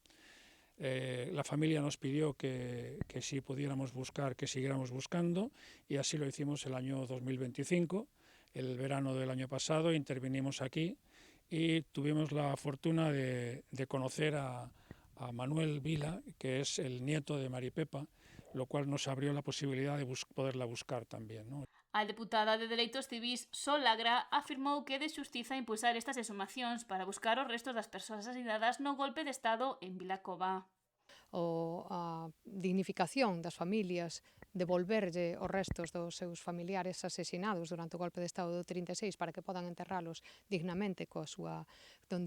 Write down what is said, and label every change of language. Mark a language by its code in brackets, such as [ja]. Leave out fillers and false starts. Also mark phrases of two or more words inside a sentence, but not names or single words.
[es] La familia nos pidió que si pudiéramos buscar, que siguiéramos buscando, y así lo hicimos el año 2025, el verano del año pasado, intervinimos aquí y tuvimos la fortuna de conocer a Manuel Vila, que es el nieto de Maripepa, lo cual nos abrió la posibilidad de poderla buscar también, ¿no? [gl] A deputada de Dereitos Civís, Sol Lagra, afirmou que é de xustiza impulsar estas exhumacións para buscar os restos das persoas asasinadas no golpe de Estado en Vilacova. A dignificación das familias, devolverlle os restos dos seus familiares asesinados durante o golpe de Estado do 36 para que podan enterralos dignamente donde